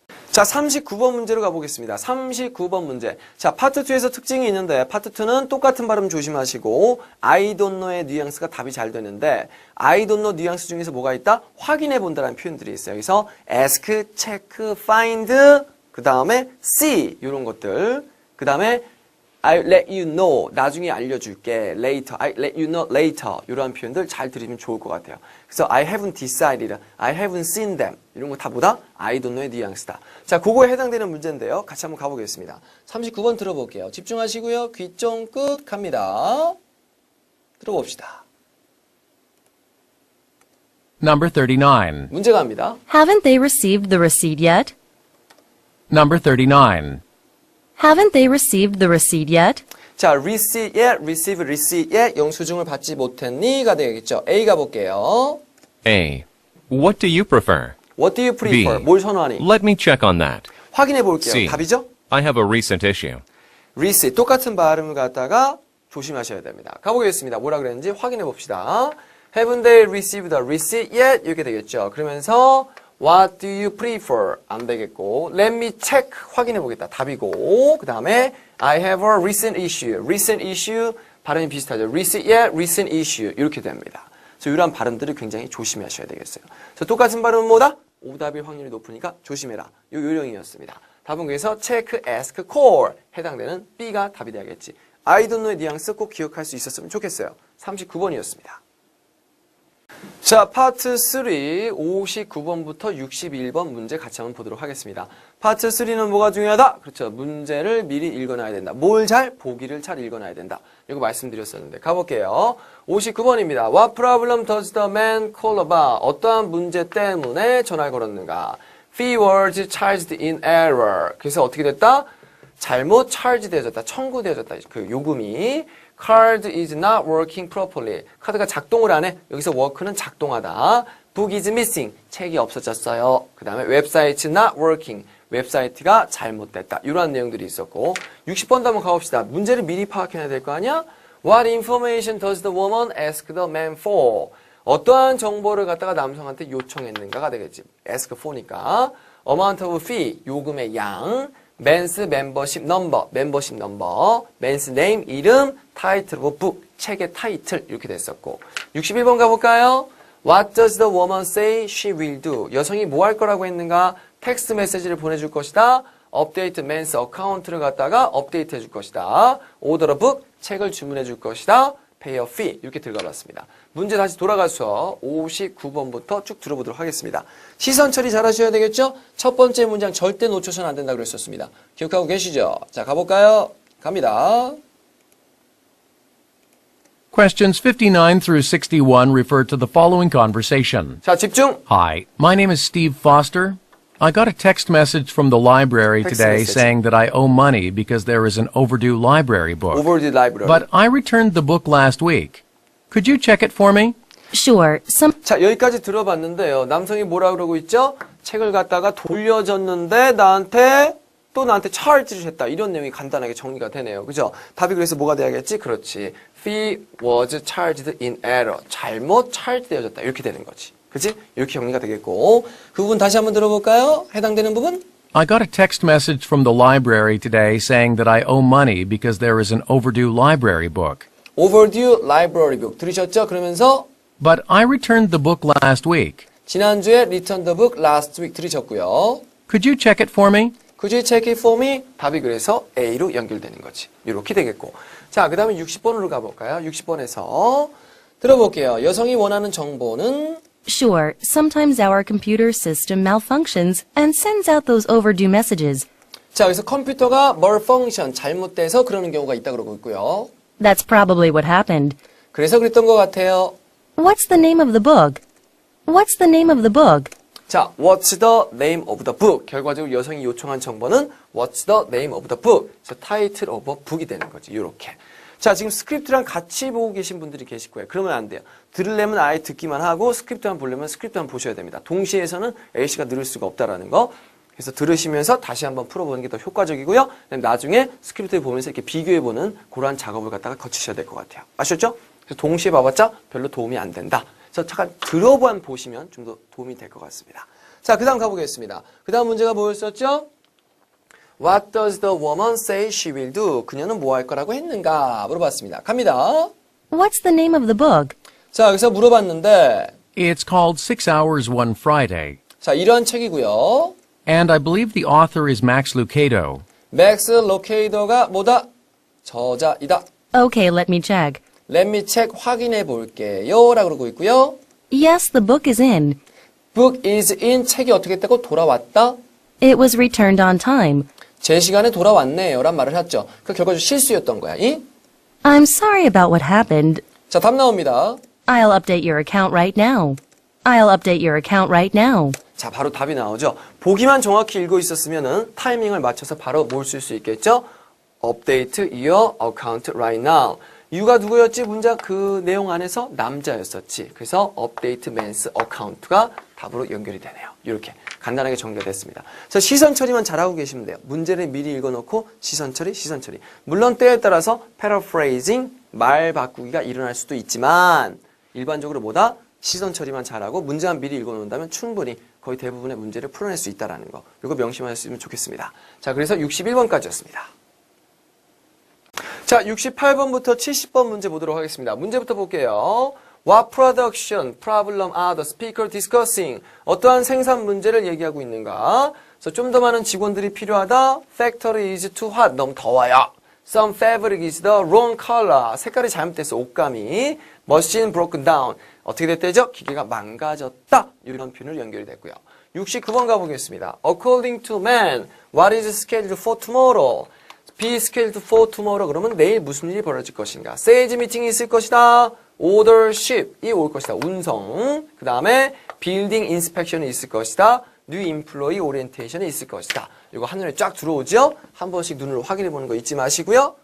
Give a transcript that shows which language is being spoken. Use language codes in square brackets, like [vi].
[ko] 자, 39번 문제로 가보겠습니다. 39번 문제. 자, 파트 2에서 특징이 있는데 파트 2는 똑같은 발음 조심하시고 [en] I don't know [ko] 의 뉘앙스가 답이 잘 되는데 I don't know 뉘앙스 중에서 뭐가 있다? 확인해 본다라는 표현들이 있어요. 그래서 ask, check, find, 그 다음에 see 이런 것들. [en] 그 다음에 I'll let you know. [ko] 나중에 알려줄게. [en] Later. I'll let you know later. [ko] 이러한 표현들 잘 들으면 좋을 것 같아요. [en] 그래서 I haven't decided. I haven't seen them. [ko] 이런 거 다 보다 [en] I don't know [ko] 의 뉘앙스다. 자, 그거에 해당되는 문제인데요. 같이 한번 가보겠습니다. 39번 들어볼게요. 집중하시고요. 귀 쫑긋 갑니다. 들어봅시다. [en] Number 39. [ko] 문제 갑니다. [en] Haven't they received the receipt yet? Number 39. Haven't they received the receipt yet? [ko] 자, receipt yet, receive, receipt yet 영수증을 받지 못했니가 되겠죠. A 가볼게요. [en] A. What do you prefer? What do you prefer? B. [ko] 뭘 선호하니? [en] Let me check on that. [ko] 확인해 볼게요. [en] C. [ko] 답이죠? [en] I have a recent issue. [ko] receipt 똑같은 발음을 갖다가 조심하셔야 됩니다. 가보겠습니다. 뭐라 그랬는지 확인해 봅시다. [en] Haven't they received the receipt yet? [ko] 이렇게 되겠죠. 그러면서 [en] What do you prefer? [ko] 안 되겠고 [en] Let me check [ko] 확인해 보겠다. 답이고 그 다음에 [en] I have a recent issue. [ko] recent issue 발음이 비슷하죠. [en] receipt yet, recent issue [ko] 이렇게 됩니다. 그래서 이러한 발음들을 굉장히 조심하셔야 되겠어요. 그래서 똑같은 발음은 뭐다? 오답일 확률이 높으니까 조심해라. 요 요령이었습니다. 답은 그래서 check, ask, call 해당되는 B가 답이 돼야겠지. [en] I don't know [ko] 의 뉘앙스 꼭 기억할 수 있었으면 좋겠어요. 39번이었습니다. 자, 파트 3 59번부터 61번 문제 같이 한번 보도록 하겠습니다. 파트 3는 뭐가 중요하다? 그렇죠. 문제를 미리 읽어놔야 된다. 뭘 잘? 보기를 잘 읽어놔야 된다. 이거 말씀드렸었는데 가볼게요. 59번입니다. [en] What problem does the man call about? [ko] 어떠한 문제 때문에 전화를 걸었는가? [en] Fee was charged in error. [ko] 그래서 어떻게 됐다? 잘못 charge 되어졌다. 청구되어졌다. 그 요금이 [en] Card is not working properly. [ko] 카드가 작동을 안 해. 여기서 work는 작동하다. [en] Book is missing. [ko] 책이 없어졌어요. 그 다음에 [en] website not working. [ko] 웹사이트가 잘못됐다. 이러한 내용들이 있었고 60번도 한번 가봅시다. 문제를 미리 파악해야 될 거 아니야? [en] What information does the woman ask the man for? [ko] 어떠한 정보를 갖다가 남성한테 요청했는가가 되겠지. [en] ask for니까 amount of fee. [ko] 요금의 양. [en] Men's membership number, membership number, men's name, 이름, title of book, [ko] 책의 타이틀 이렇게 됐었고 61번 가볼까요? [en] What does the woman say she will do? [ko] 여성이 뭐 할 거라고 했는가? 텍스트 메시지를 보내줄 것이다. [en] update men's account [ko] 를 갖다가 업데이트 해줄 것이다. [en] order a book, [ko] 책을 주문해 줄 것이다. [en] pay a fee [ko] 이렇게 들어가봤습니다. 문제 다시 돌아가서 59번부터 쭉 들어보도록 하겠습니다. 시선 처리 잘 하셔야 되겠죠? 첫 번째 문장 절대 놓쳐서는 안 된다 그랬었습니다. 기억하고 계시죠? 자, 가볼까요? 갑니다. [en] Questions 59 through 61 refer to the following conversation. [ko] 자, 집중! [en] Hi, my name is Steve Foster. I got a text message from the library Text today message. saying that I owe money because there is an overdue library book. Over the library. But I returned the book last week. Could you check it for me? Sure, [ko] 자, 여기까지 들어봤는데요. 남성이 뭐라 그러고 있죠? 책을 갖다가 돌려줬는데 나한테 charge를 했다. 이런 내용이 간단하게 정리가 되네요. 그죠? 답이 그래서 뭐가 돼야겠지? 그렇지. [en] Fee was charged in error. [ko] 잘못 charge 되어졌다. 이렇게 되는 거지. 그치? 이렇게 정리가 되겠고. 그 부분 다시 한번 들어볼까요? 해당되는 부분? [en] I got a text message from the library today saying that I owe money because there is an overdue library book. Overdue library book. [ko] 들으셨죠? 그러면서 [en] But I returned the book last week. [ko] 지난주에 [en] return the book last week [ko] 들으셨고요. [en] Could you check it for me? Could you check it for me? [ko] 답이 그래서 A로 연결되는 거지. 이렇게 되겠고. 자, 그 다음에 60번으로 가볼까요? 60번에서 들어볼게요. 여성이 원하는 정보는 [en] sure, sometimes our computer system malfunctions and sends out those overdue messages. [ko] 자, 여기서 컴퓨터가 malfunction, 잘못돼서 그러는 경우가 있다 그러고 있고요. [en] That's probably what happened. [ko] 그래서 그랬던 것 같아요. [en] What's the name of the book? What's the name of the book? 자, what's the name of the book? [ko] 결과적으로 여성이 요청한 정보는 [en] what's the name of the book? [ko] 그래서 title of a book이 되는 거지. 이렇게. 자, 지금 스크립트랑 같이 보고 계신 분들이 계실 거예요. 그러면 안 돼요. 들으려면 아예 듣기만 하고 스크립트만 보려면 스크립트만 보셔야 됩니다. 동시에서는 A씨가 늘을 수가 없다라는 거. 그래서 들으시면서 다시 한번 풀어보는 게 더 효과적이고요. 나중에 스크립트를 보면서 이렇게 비교해보는 그러한 작업을 갖다가 거치셔야 될 것 같아요. 아셨죠? 그래서 동시에 봐봤자 별로 도움이 안 된다. 그래서 잠깐 들어만 보시면 좀 더 도움이 될 것 같습니다. 자, 그 다음 가보겠습니다. 그 다음 문제가 뭐였었죠? [en] What does the woman say she will do? [ko] 그녀는 뭐 할 거라고 했는가? 물어봤습니다. 갑니다. [en] What's the name of the book? [ko] 자, 여기서 물어봤는데, [en] It's called 6 Hours One Friday. [ko] 자, 이러한 책이고요. [en] And I believe the author is Max Lucado. [ko] 맥스 로케이더가 뭐다? 저자이다. [en] Okay, let me check. Let me check [ko] 확인해 볼게요. 라고 그러고 있고요. [en] Yes, the book is in. Book is in [ko] 책이 어떻게 했다고? 돌아왔다. [en] It was returned on time. [ko] 제 시간에 돌아왔네요. 란 말을 했죠. 그 결과적으로 실수였던 거야. 이? [en] I'm sorry about what happened. [ko] 자, 답 나옵니다. [en] I'll update your account right now. I'll update your account right now. [ko] 자, 바로 답이 나오죠. 보기만 정확히 읽고 있었으면은 타이밍을 맞춰서 바로 뭘 쓸 수 있겠죠? [en] Update your account right now. [ko] 유가 누구였지? 문장 그 내용 안에서 남자였었지. 그래서 update men's account가 답으로 연결이 되네요. 이렇게 간단하게 정리가 됐습니다. 자, 시선 처리만 잘하고 계시면 돼요. 문제를 미리 읽어놓고 시선 처리, 시선 처리. 물론 때에 따라서 paraphrasing, 말 바꾸기가 일어날 수도 있지만 일반적으로 뭐다? 시선 처리만 잘하고 문제만 미리 읽어놓는다면 충분히 거의 대부분의 문제를 풀어낼 수 있다는 거. 이거 명심하셨으면 좋겠습니다. 자, 그래서 61번까지였습니다. 자, 68번부터 70번 문제 보도록 하겠습니다. 문제부터 볼게요. [en] What production problem are the speaker discussing? [ko] 어떠한 생산 문제를 얘기하고 있는가? 그래서 좀 더 많은 직원들이 필요하다. [en] Factory is too hot. [ko] 너무 더워요. [en] Some fabric is the wrong color. [ko] 색깔이 잘못됐어. 옷감이. [en] Machine broken down. [ko] 어떻게 됐대죠? 기계가 망가졌다. 이런 표현으로 연결이 됐고요. 69번 가보겠습니다. [en] According to man, what is scheduled for tomorrow? Be scheduled for tomorrow. [ko] 그러면 내일 무슨 일이 벌어질 것인가? Sales meeting이 있을 것이다. Order ship이 올 것이다. 운송. 그 다음에 Building inspection이 있을 것이다. New employee orientation이 있을 것이다. 이거 한눈에 쫙 들어오죠? 한 번씩 눈으로 확인해 보는 거 잊지 마시고요.